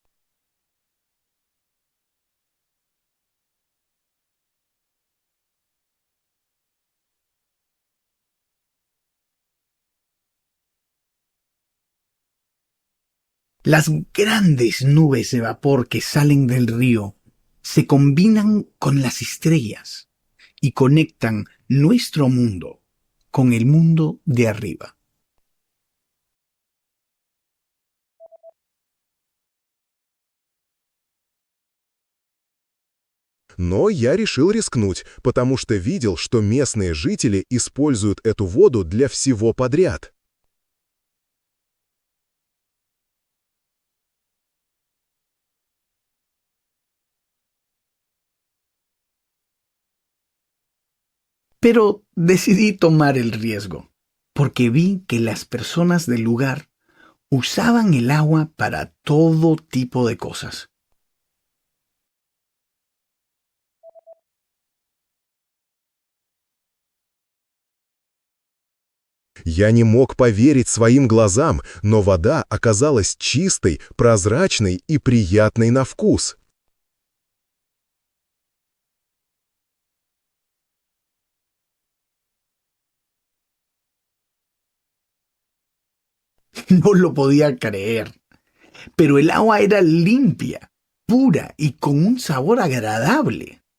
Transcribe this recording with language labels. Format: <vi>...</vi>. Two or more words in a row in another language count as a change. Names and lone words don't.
<es>Las grandes nubes de vapor que salen del río se combinan con las estrellas y conectan nuestro mundo con el mundo de arriba.</es> <ru>Но я решил рискнуть, потому что видел, что местные жители используют эту воду для всего подряд.</ru> <es>Pero decidí tomar el riesgo, porque vi que las personas del lugar usaban el agua para todo tipo de cosas.</es> <ru>Я не мог поверить своим глазам, но вода оказалась чистой, прозрачной и приятной на вкус.</ru> <es>No lo podía creer, pero el agua era limpia, pura y con un sabor agradable.</es>